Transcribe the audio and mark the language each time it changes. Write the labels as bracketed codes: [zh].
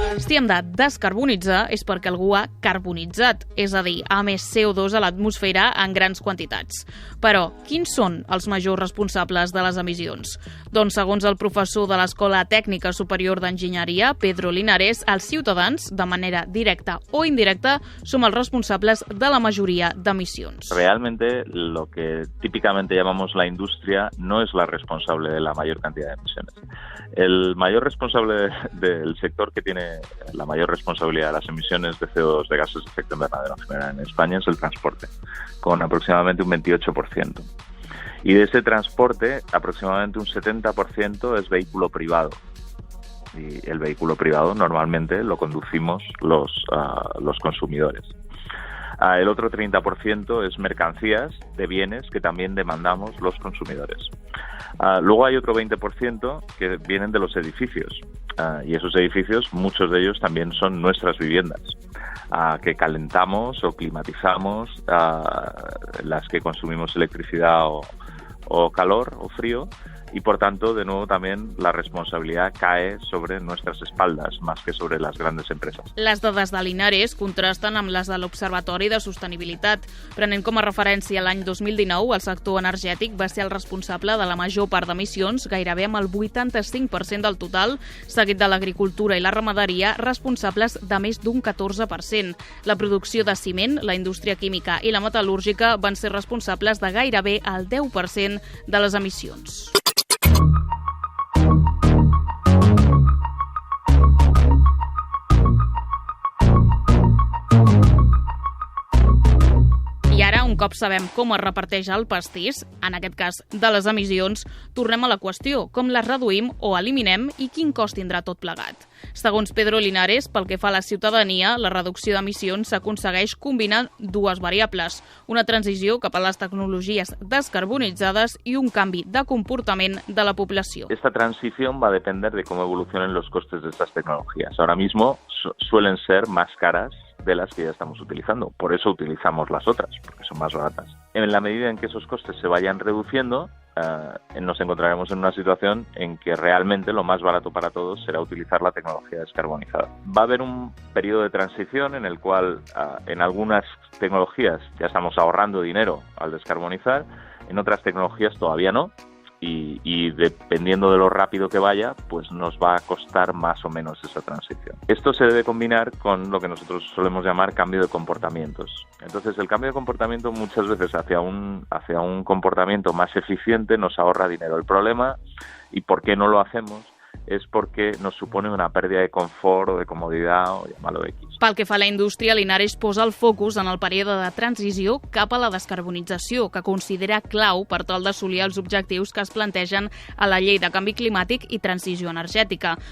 [ca] Si hem de descarbonitzar és perquè algú ha carbonitzat, és a dir, ha emès CO2 a l'atmosfera en grans quantitats. Però, quins són els majors responsables de les emissions? Doncs, segons el professor de l'Escola Tècnica Superior d'Enginyeria, Pedro Linares, els ciutadans, de manera directa o indirecta, som els responsables de la majoria d'emissions. [es] Realmente, lo que típicamente llamamos la industria no es la responsable de la mayor cantidad de emisiones. El mayor responsable del sector que tiene la mayor responsabilidad de las emisiones de CO2 de gases de efecto invernadero en general en España es el transporte, con aproximadamente un 28%. Y de ese transporte, aproximadamente un 70% es vehículo privado. Y el vehículo privado normalmente lo conducimos los consumidores. El otro 30% es mercancías de bienes que también demandamos los consumidores. Luego hay otro 20% que vienen de los edificios. Y esos edificios, muchos de ellos también son nuestras viviendas, que calentamos o climatizamos, las que consumimos electricidad o calor o frío, y por tanto, de nuevo, también la responsabilidad cae sobre nuestras espaldas, más que sobre las grandes empresas. [ca] Les dades de Linares contrasten amb les de l'Observatori de Sostenibilitat. Prenent com a referència l'any 2019, el sector energètic va ser el responsable de la major part d'emissions, gairebé amb el 85% del total, seguit de l'agricultura i la ramaderia, responsables de més d'un 14%. La producció de ciment, la indústria química i la metal·lúrgica van ser responsables de gairebé el 10% de les emissions. I ara, un cop sabem com es reparteix el pastís, en aquest cas de les emissions, tornem a la qüestió, com les reduïm o eliminem i quin cost tindrà tot plegat. Segons Pedro Linares, pel que fa a la ciutadania, la reducció d'emissions s'aconsegueix combinant dues variables, una transició cap a les tecnologies descarbonitzades i un canvi de comportament de la població. [es] Esta transición va a depender de cómo evolucionen los costes de estas tecnologías. Ahora mismo suelen ser más caras de las que ya estamos utilizando. Por eso utilizamos las otras, porque son más baratas. En la medida en que esos costes se vayan reduciendo, nos encontraremos en una situación en que realmente lo más barato para todos será utilizar la tecnología descarbonizada. Va a haber un periodo de transición en el cual en algunas tecnologías ya estamos ahorrando dinero al descarbonizar, en otras tecnologías todavía no. Y dependiendo de lo rápido que vaya, pues nos va a costar más o menos esa transición. Esto se debe combinar con lo que nosotros solemos llamar cambio de comportamientos. Entonces, el cambio de comportamiento muchas veces hacia un comportamiento más eficiente nos ahorra dinero. El problema, y por qué no lo hacemos, [ca] és perquè [es] nos supone una [ca] pèrdua [es] de confort o de [ca] comoditat [es] o llamar-lo X. [ca] Pel que fa a la indústria, Linares posa el focus en el període de transició cap a la descarbonització, que considera clau per tal d'assolir els objectius que es plantegen a la Llei de Canvi Climàtic i Transició Energètica.